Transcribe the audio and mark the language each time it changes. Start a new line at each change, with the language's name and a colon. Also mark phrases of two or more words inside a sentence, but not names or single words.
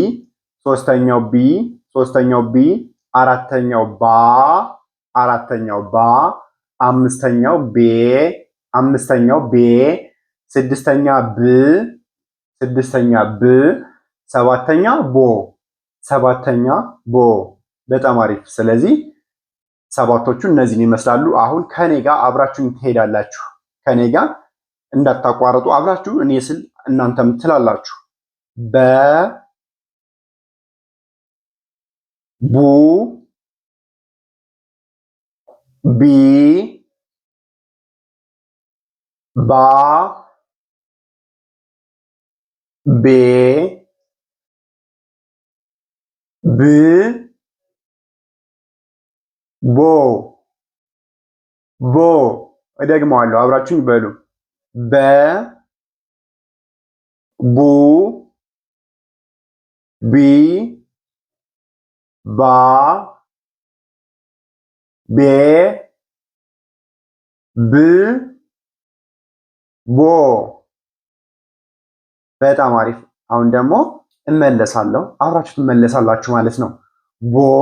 Amharic: አራተኛው ባ፣ አምስተኛው ቤ፣ ስድስተኛ ብ፣ ሰባተኛ ቦ። በጣም አሪፍ። ስለዚህ ሰባቶቹ እነዚህን ይመስላሉ። አሁን ከኔ ጋር አብራችሁን ትሄዳላችሁ። ከኔ ጋር እንዳታቋርጡ አብራችሁ እኔ ስል እናንተም ትላላችሁ። በ፣ ቡ፣ ቢ ባ ቤ ብ ቦ ቦ እደግመዋለሁ፣ አብራችሁኝ በሉ። በ ቡ ቢ ባ ቤ ብ ቦ። በጣም አሪፍ። አሁን ደግሞ እመለሳለሁ፣ አብራችሁ ትመለሳላችሁ ማለት ነው። ቦ